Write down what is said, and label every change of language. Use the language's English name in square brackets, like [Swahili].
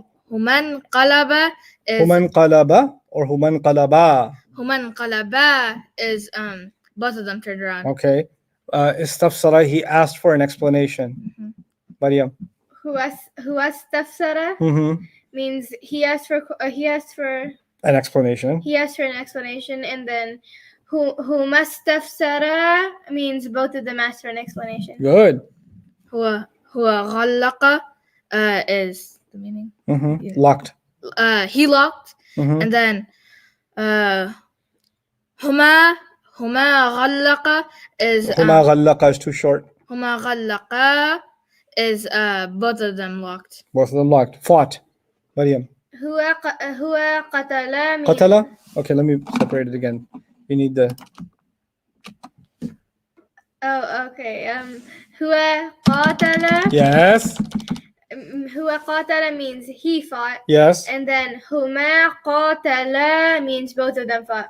[Arabic] هما انقلب [English] is [Arabic] Huma inqalaba or huma inqalaba. هما انقلبا [English] is both of them turned around. Okay. Istafsara, he asked for an explanation. Mhm. Maryam. [Arabic] هو استفسر [English] Mm-hmm. means he asked for An explanation. an explanation, and then [Arabic] هما استفسر [English] means both of them asked for an explanation. Good. [Arabic] هو غلق [English] is the meaning. Mm-hmm. Yeah. Locked. He locked, Mm-hmm. and then [Arabic] هما غلق [English] is [Arabic] Huma ghallaqa [English] is too short. [Arabic] هما غلق [English] is both of them locked. Both of them locked. Fought. Maryam. [Arabic] هو قتل [English] means [Arabic] Qatala. [English] Okay, let me separate it again. You need the. Oh, okay. [Arabic] هو قاتل. [English] Yes. [Arabic] هو قاتل [English] means he fought, Yes. and then [Arabic] هما قاتل [English] means both of them fought.